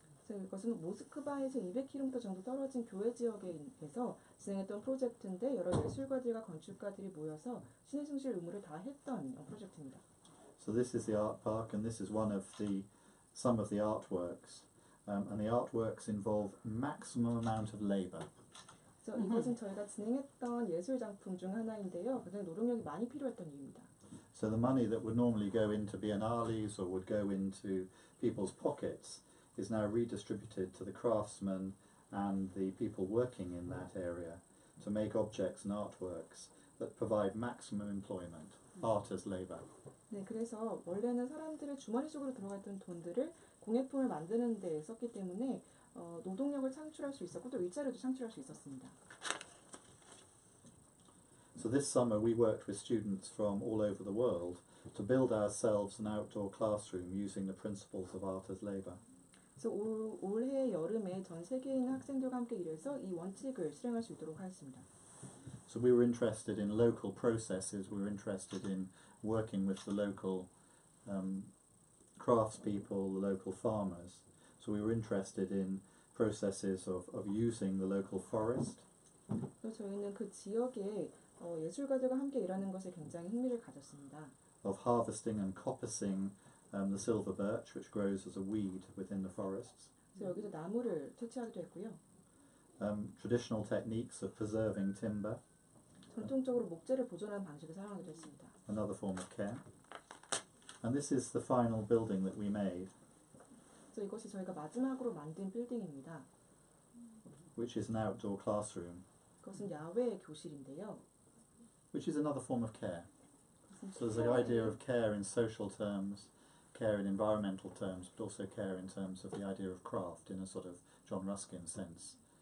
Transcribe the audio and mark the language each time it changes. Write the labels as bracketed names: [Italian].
[Korean] 이것은 모스크바에서 200km 정도 떨어진 교회 지역에서 진행했던 프로젝트인데 여러 예술가들과 건축가들이 모여서 신의 숭실 의무를 다 했던 프로젝트입니다. [English] So this is the art park and this is one of the some of the artworks, and the artworks involve maximum amount of labour. [Korean] 그래서 이것은 저희가 진행했던 예술 작품 중 하나인데요. 굉장히 노동력이 많이 필요했던 이유입니다. [English] So the money that would normally go into biennales or would go into people's pockets is now redistributed to the craftsmen and the people working in that area to make objects and artworks that provide maximum employment, art as labour. [Korean] 네, 그래서 원래는 사람들의 주머니 속으로 들어갔던 돈들을 공예품을 만드는 데 썼기 때문에 노동력을 창출할 수 있었고 또 일자리도 창출할 수 있었습니다. [English] So this summer we worked with students from all over the world to build ourselves an outdoor classroom using the principles of art as labour. [Korean] 그래서 올해 여름에 전 세계에 있는 학생들과 함께 일해서 이 원칙을 실행할 수 있도록 하였습니다. [English] So we were interested in local processes, we were interested in working with the local craftspeople, the local farmers. So we were interested in processes of using the local forest. [Korean] 그래서 저희는 그 지역의 예술가들과 함께 일하는 것에 굉장히 흥미를 가졌습니다. [English] Of harvesting and coppicing the silver birch, which grows as a weed within the forests. [Korean] 그래서 여기서 나무를 채취하기도 했고요. [English] Traditional techniques of preserving timber. [Korean] 전통적으로 목재를 보존하는 방식을 사용하기도 했습니다. [English] Another form of care. And this is the final building that we made. [Korean] 그래서 이것이 저희가 마지막으로 만든 빌딩입니다. [English] Which is an outdoor classroom. [Korean] 그것은 야외 교실인데요. [English] Which is another form of care. So there's the idea of care in social terms, care in environmental terms, but also care in terms of the idea of craft in a sort of John Ruskin sense.